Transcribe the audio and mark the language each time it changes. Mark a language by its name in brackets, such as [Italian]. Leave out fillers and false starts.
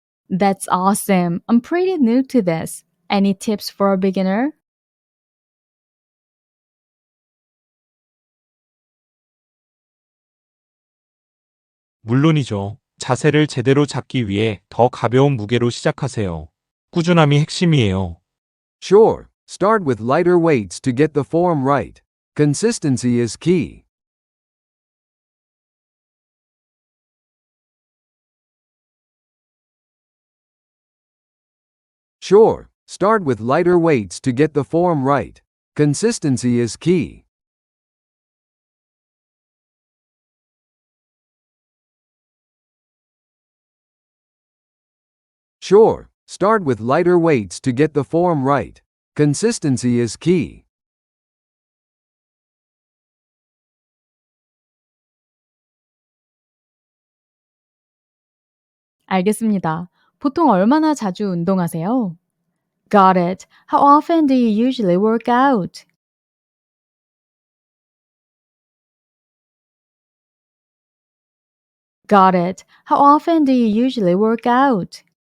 [English] That's awesome. I'm pretty new to this. Any tips for a beginner? [Korean] 물론이죠. 자세를 제대로 잡기 위해 더 가벼운 무게로 시작하세요. 꾸준함이 핵심이에요. [English] Sure, start with lighter weights to get the form right. Consistency is key. Sure, start with lighter weights to get the form right. Consistency is key. Sure, start with lighter weights to get the form right. Consistency is key. [Korean] 알겠습니다. 보통 얼마나 자주 운동하세요? [English] Got it. How often do you usually work out? Got it. How often do you usually work out?